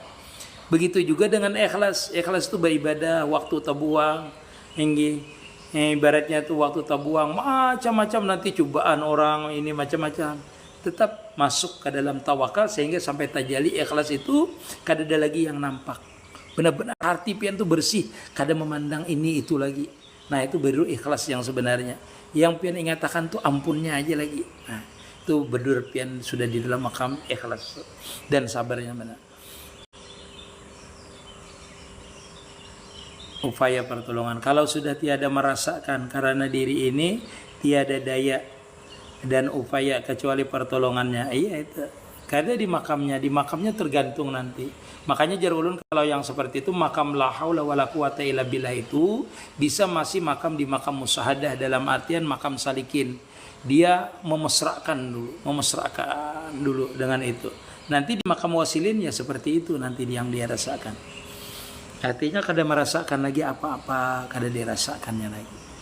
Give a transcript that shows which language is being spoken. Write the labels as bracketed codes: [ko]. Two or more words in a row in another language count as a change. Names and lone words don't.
[bjn] Begitu juga dengan ikhlas. Ikhlas itu beribadah, waktu terbuang, ibaratnya tuh waktu tabuang macam-macam nanti cobaan orang ini macam-macam, tetap masuk ke dalam tawakal sehingga sampai tajali ikhlas itu kada ada lagi yang nampak. Benar-benar hati pian tuh bersih, kada memandang ini itu lagi. Nah, itu baru ikhlas yang sebenarnya. Yang pian ingatakan tuh ampunnya aja lagi. Nah, itu bedur pian sudah di dalam makam ikhlas dan sabarnya benar. [id] Upaya pertolongan. Kalau sudah tiada merasakan karena diri ini tiada daya dan upaya kecuali pertolongannya. Iya itu. Karena di makamnya tergantung nanti. [bjn] Makanya jar ulun kalau yang seperti itu makam [ar] لا حول ولا قوة إلا بالله [bjn] itu bisa masih makam di makam musyahadah dalam artian makam salikin. [id] Dia memesrakan dulu dengan itu. Nanti di makam wasilin ya seperti itu nanti yang dia rasakan. [bjn] Artinya kada merasakan lagi apa-apa, kada dirasakannya lagi.